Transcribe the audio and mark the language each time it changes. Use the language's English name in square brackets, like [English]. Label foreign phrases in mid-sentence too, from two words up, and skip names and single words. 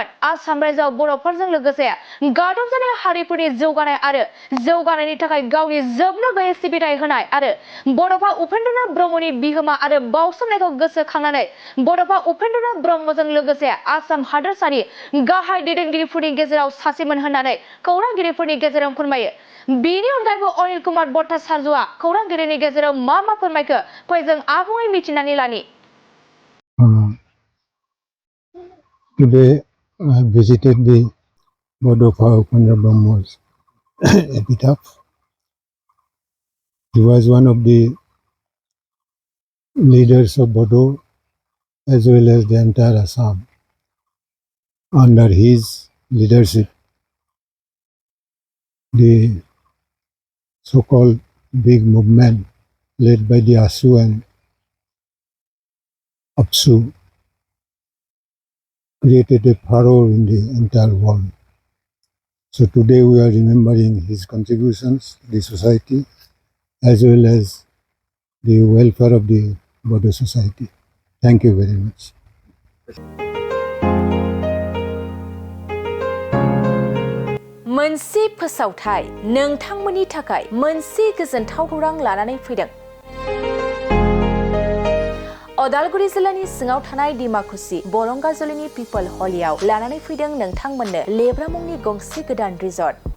[Bodo] आसाम रायजोआव बर'फोरजों लोगोसे गादबजानाय हारिफोरनि जौगानाय आरो जौगानायनि थाखाय गावनि जोबनो गैयै सिबिथाय होनाय आरो बड'फा उपेन्द्रनाथ ब्रह्मनि बिहोमा आरो बाउसोमनायखौ गोसोखांनानै बड'फा उपेन्द्रनाथ ब्रह्मजों लोगोसे आसाम हादोरसानि गाहाय दैदेनगिरिफोरनि गेजेराव सासेमोन होननानै खौरांगिरिफोरनि गेजेराव फोरमायो। बेनि अनगायैबो अनिल कुमार भट्टाचार्यआ खौरांगिरिनि गेजेराव मा फोरमायखो फै जों आबुङै मिथिनानै लानि। [English] Today I visited the बड'फा उपेन्द्र Brahma's epitaph. He was one of the leaders of Bodo as well as the entire Assam. Under his leadership, the so-called big movement led by the Asu and Apsu created a furor in the entire world. So today we are remembering his contributions to the society as well as the welfare of the Bodo society. Thank you very much. [Bodo] मोनसे फोसावथाय नोंथांमोननि थाखाय मोनसे गोजोनथाव खौरां लानानै फैदों। अदालगुरि जिल्लानि सिङाव थानाय डिमाकुसि बरंगाजुलिनि पिपल हलियाव लानानै फैदों नोंथांमोननो लेब्रा मुंनि गंसे गोदान रिजर्ट।